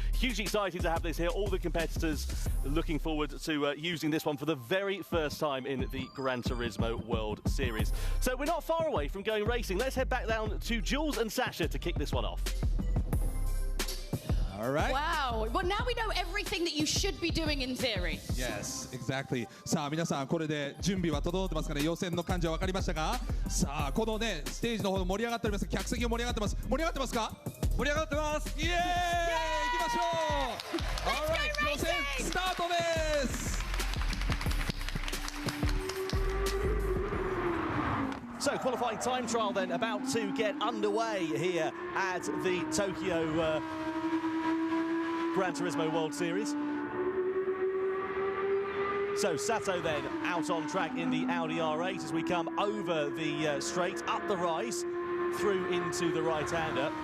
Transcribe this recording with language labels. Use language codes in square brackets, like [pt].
[en] Hugely excited to have this here. All the competitors looking forward to using this one for the very first time in the Gran Turismo World Series. So we're not far away from going racing. Let's head back down to Jules and Sasha to kick this one off. All right. Wow. Well, now we know everything that you should be doing in theory. Yes, exactly. [ja] さあ皆さんこれで準備は整ってますかね。予選の感じは分かりましたか。さあこのねステージの方盛り上がっております。客席が盛り上がってます。盛り上がってますか。盛り上がってます。イエーイ。行きましょう。 Alright、予選スタートです。 [en] So, qualifying time trial then about to get underway here at the Tokyo Gran Turismo World Series. So Sato then out on track in the Audi R8 as we come over the straight, up the rise, through into the right-hander.